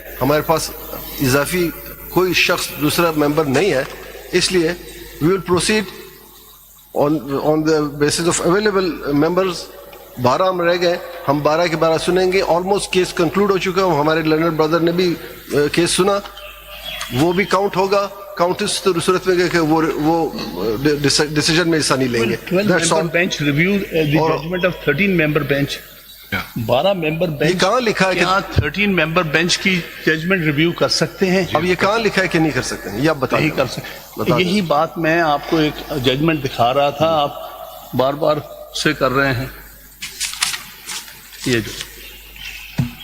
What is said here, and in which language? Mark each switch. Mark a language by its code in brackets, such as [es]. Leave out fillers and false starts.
[ur] ہمارے پاس اضافی کوئی شخص دوسرا ممبر نہیں ہے, اس لیے [en] We will proceed on the basis of available members. [ur] 12 ہم رہ گئے, ہم 12 کے 12 سنیں گے. آلموسٹ کیس کنکلوڈ ہو چکا. ہمارے لرنر بردر نے بھی کیس سنا, وہ بھی کاؤنٹ ہوگا. کاؤنٹ اس صورت میں کہ وہ ڈیسیجن میں حصہ نہیں لیں گے. [en] 12 bench reviewed the judgment of 13 member bench. 12 member bench. [ur] کہاں لکھا ہے کہ 13 member bench کی ججمنٹ ریویو کر سکتے ہیں؟ اب یہ کہاں لکھا ہے کہ نہیں کر سکتے ہیں؟ یہ آپ بتائیں. نہیں کر سکتے. یہی بات میں آپ کو ایک ججمنٹ دکھا رہا تھا, آپ بار بار سے کر رہے ہیں. یہ جو